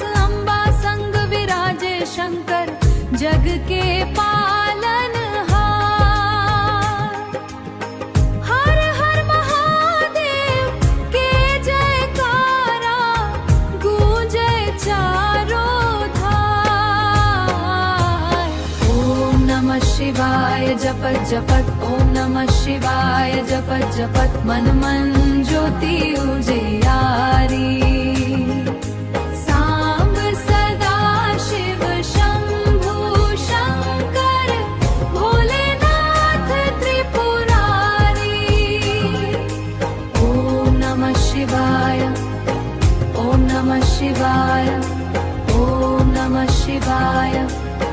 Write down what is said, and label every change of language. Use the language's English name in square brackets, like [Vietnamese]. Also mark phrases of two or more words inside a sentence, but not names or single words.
[Hindi] अम्बा संग विराजे शंकर जग के पालन हार। हर हर महादेव के जयकारा गूंजे चारों धार। [Sanskrit] ओम नमः शिवाय [Hindi] जपत जपत, [Sanskrit] ओम नमः शिवाय [Hindi] जपत जपत, मन मन ज्योति उजियारी। सांब सदा शिव शंभु शंकर भोलेनाथ त्रिपुरारी। [Sanskrit] ओम नमः शिवाय, ओम नमः शिवाय, ओम नमः शिवाय।